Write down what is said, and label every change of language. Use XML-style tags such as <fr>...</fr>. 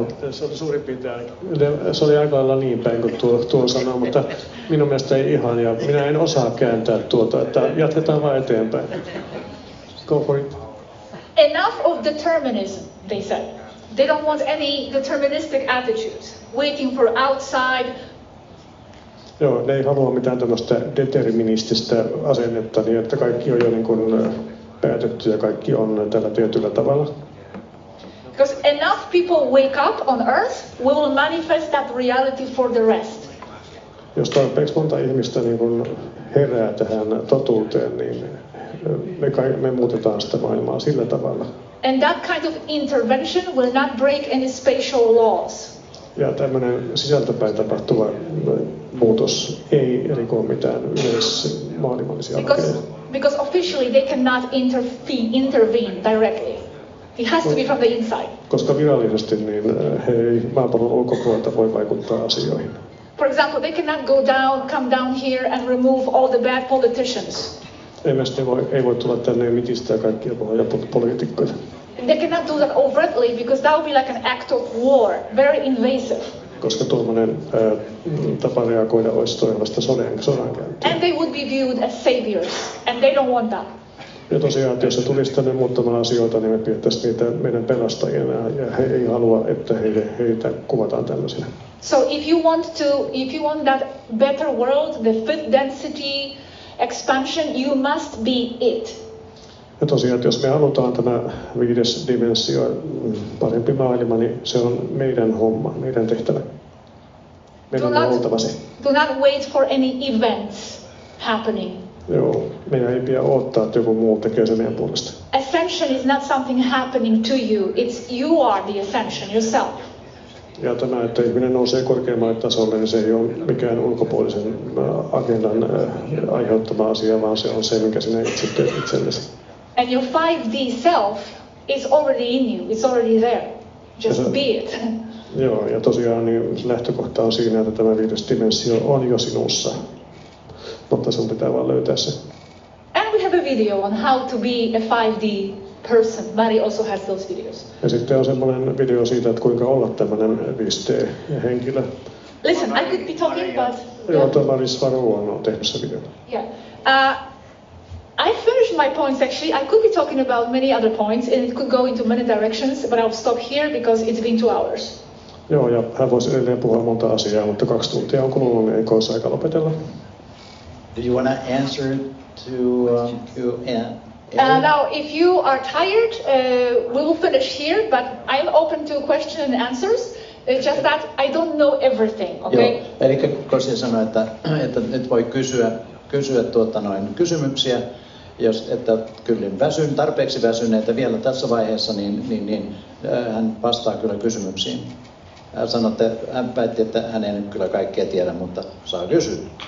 <fi>Se oli suurin piirtein, se oli aika lailla niin päin kuin tuo sanoo, mutta minun mielestä ei ihan, ja minä en osaa kääntää tuota, että jatketaan vaan eteenpäin.</fi> <en>Go for it. Enough of determinism, they said. They don't want any deterministic attitudes, waiting for outside.</en> <fi>Joo, ne ei halua mitään tämmöistä determinististä asennetta, niin että kaikki on jo niin kuin päätetty ja kaikki on tällä tietyllä tavalla.</fi> <en>Because enough people wake up on earth, we will manifest that reality for the rest.</en> <fi>Jos tarpeeksi monta ihmistä niin kun herää tähän totuuteen, niin me muutetaan sitä maailmaa sillä tavalla.</fi> <en>And that kind of intervention will not break any spatial laws.</en> <fi>Ja tämmöinen sisältäpäin tapahtuva muutos ei riko mitään yleismaailmallisia lakeja.</fi> <en>Because officially they cannot intervene directly. It has to be from the inside.</en> <fi>Koska virallisesti niin he ei maapallon ulkopuolelta voi vaikuttaa asioihin.</fi> <en>For example, they cannot come down here and remove all the bad politicians.</en> <fi>Ei voi tulla tänne ja mitistää kaikkia pahoja poliitikkoja.</fi> <en>They cannot do that overtly because that would be like an act of war, very invasive.</en> <fi>Koska tuommoinen tapa reagoida olisi todellista sodankäyntiä.</fi> <en>And they would be viewed as saviors, and they don't want that.</en> <fi>Ja tosiaan, että jos se tulisi tänne muuttamaan asioita, niin me pidettäisiin niitä meidän pelastajina, ja he ei halua, että heitä kuvataan tämmöisenä.</fi> <en>So if you want that better world, the fifth density expansion, you must be it.</en> <fi>Ja tosiaan, että jos me halutaan tämä 5. dimensio, parempi maailma, niin se on meidän homma, meidän tehtävä. Meidän on oltava se.</fi> <en>Do not wait for any events happening.</en> <fi>Joo, meidän ei pidä odottaa, että joku muu tekee sen meidän puolesta.</fi> <en>Ascension is not something happening to you, you are the ascension yourself.</en> <fi>Ja tämä, että ihminen nousee korkeammalle tasolle, niin se ei ole mikään ulkopuolisen agendan aiheuttama asia, vaan se on se, mikä sinä itse teet itsellesi.</fi> <en>And your 5D self is already in you, it's already there. Just be it.</en> <fi>Joo, ja tosiaan niin lähtökohta on siinä, että tämä 5. dimensio on jo sinussa. Mutta sun pitää vaan löytää se.</fi> <en>And we have a video on how to be a 5D person. Mari also has those videos.</en> <fi>Ja sitten on semmoinen video siitä, että kuinka olla tämmöinen 5D-henkilö.</fi> <en>Listen, I could be talking, but...</en> <fi>Joo, tuo Maris Varu on tehnyt se video.</fi> <en>Yeah. I finished my points actually. I could be talking about many other points and it could go into many directions, but I'll stop here because it's been 2 hours.</en> <fi>Joo, ja hän voisi edelleen puhua monta asiaa, mutta 2 tuntia on kulunut, niin eikö olisi aika lopetella?</fi> <en>Do you want to answer to now, if you are tired, we will finish here, but I'm open to questions and answers. It's just that I don't know everything, okay?</en> <fi>Joo, eli Gosia sanoi, että nyt voi kysyä kysymyksiä, että kyllä tarpeeksi väsyneitä vielä tässä vaiheessa, niin hän vastaa kyllä kysymyksiin. Hän päätti, että hän ei nyt kyllä kaikkea tiedä, mutta saa kysyä.</fi>